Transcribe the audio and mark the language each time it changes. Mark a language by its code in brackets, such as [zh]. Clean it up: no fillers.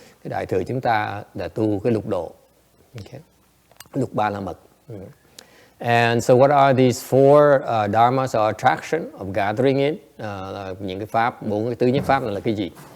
[vi] Cái Đại thừa chúng ta đã tu cái lục độ. Okay, lục ba la mật. [en] And so what are these four dharmas of attraction, of gathering in? [vi] Những cái pháp, bốn cái tứ nhiếp pháp này là cái gì?